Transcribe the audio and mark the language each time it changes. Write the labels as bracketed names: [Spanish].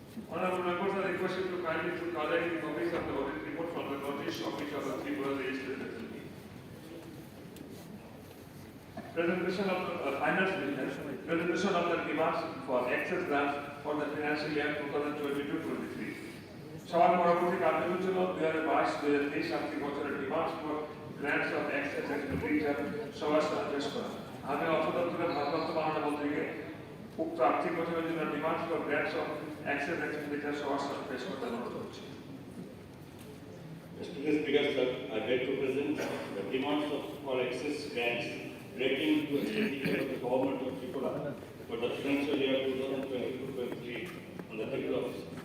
[English] Honourable members are requested to kindly to collect copies of the audit report from the notice office of the Tripura Legislative Assembly. Presentation of the finance business, presentation of the demands for excess grants for the financial year 2022-23. [Bangla] সবার পরবর্তী কার্যসূচি হল 2022-2023 আর্থিক বছরের demands for grants of access expenditure সবার সাথে পেশ করা। আমি অর্থ দপ্তরের ভারপ্রাপ্ত মাননীয় মন্ত্রীকে উক্ত আর্থিক বছরের জন্য demands for grants of access expenditure সবার সাথে পেশ করতে অনুরোধ করছি। [English] Mr. Speaker, sir, I beg to present the demands for excess grants relating to expenditure of the government of Tripura for the financial year 2022-23 on the Tripura office.